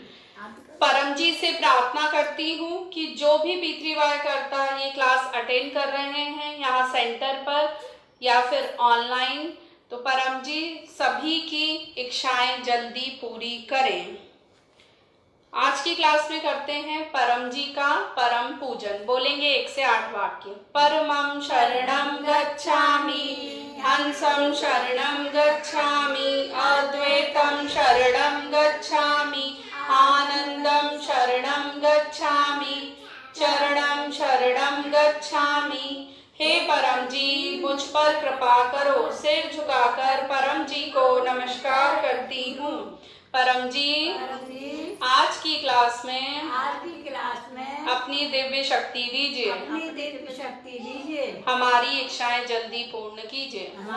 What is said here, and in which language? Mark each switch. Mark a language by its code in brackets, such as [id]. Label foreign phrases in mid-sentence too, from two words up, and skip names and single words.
[hi] परम जी से प्रार्थना करती हूँ कि जो भी P3Y कर्ता ये क्लास अटेंड कर रहे हैं यहाँ सेंटर पर या फिर ऑनलाइन, तो परम जी सभी की इच्छाएं जल्दी पूरी करें। आज की क्लास में करते हैं परम जी का परम पूजन। बोलेंगे 1 से 8 वाक्य। [sa] परमं शरणं गच्छामि, हंसं शरणं गच्छामि, अद्वैतं शरणं गच्छामि, आनंदं शरणं गच्छामि, चरणं शरणं गच्छामि। [hi] हे परम जी मुझ पर कृपा करो। सिर झुकाकर परम जी को नमस्कार करती हूँ। परम जी आज की क्लास में अपनी दिव्य शक्ति दीजिए, हमारी इच्छाएं जल्दी पूर्ण कीजिए।